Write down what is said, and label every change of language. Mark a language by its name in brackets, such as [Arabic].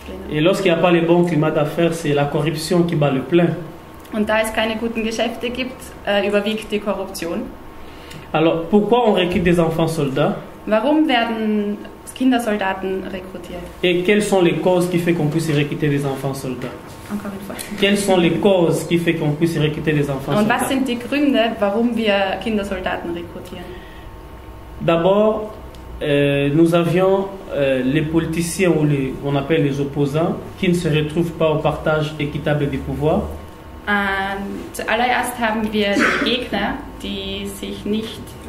[French] Et lorsqu'il n'y a pas le bon climat d'affaires, c'est la corruption qui bat le plein. [German] Und da es keine guten Geschäfte gibt, überwiegt die Korruption. [French] Alors, pourquoi on recrute des enfants soldats? [German] Warum werden Kindersoldaten rekrutiert? [French] Et quelles sont les causes qui font qu'on puisse recruter des enfants soldats? Encore une fois. Quelles sont les causes qui font qu'on puisse recruter des enfants soldats? [German] Und was sind die Gründe, warum wir Kindersoldaten rekrutieren? [French] D'abord, nous avions les politiciens ou on appelle les opposants qui ne se retrouvent pas au partage équitable des pouvoirs. [German] Zuallererst haben wir die Gegner, die sich nicht